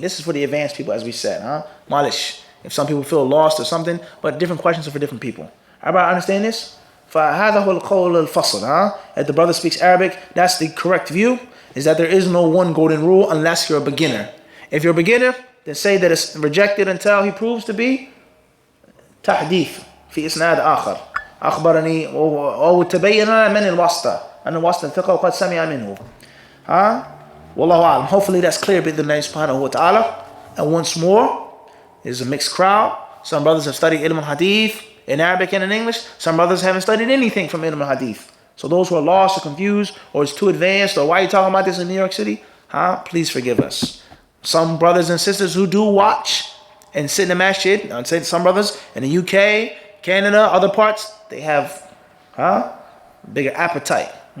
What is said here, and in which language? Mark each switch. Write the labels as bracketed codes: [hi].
[en] This is for the advanced people, as we said. Malish. If some people feel lost or something, but different questions are for different people. Everybody understand this? [ar] فهذا هو القول الفصل. [en] If the brother speaks Arabic, that's the correct view, is that there is no one golden rule unless you're a beginner. If you're a beginner, then say that it's rejected until he proves to be [ar] تحديث في إسناد آخر. أخبرني أو تبين من الواسطة أن الواسطة ثقة وقد سمع منه. والله أعلم. [en] Hopefully that's clear [ar] بإذن الله سبحانه وتعالى. [en] And once more, it's a mixed crowd. Some brothers have studied ilm al-hadith in Arabic and in English. Some brothers haven't studied anything from ilm al-hadith. So those who are lost or confused, or it's too advanced, or why are you talking about this in New York City? Please forgive us. Some brothers and sisters who do watch and sit in the masjid, I'd say some brothers in the UK, Canada, other parts, they have bigger appetite.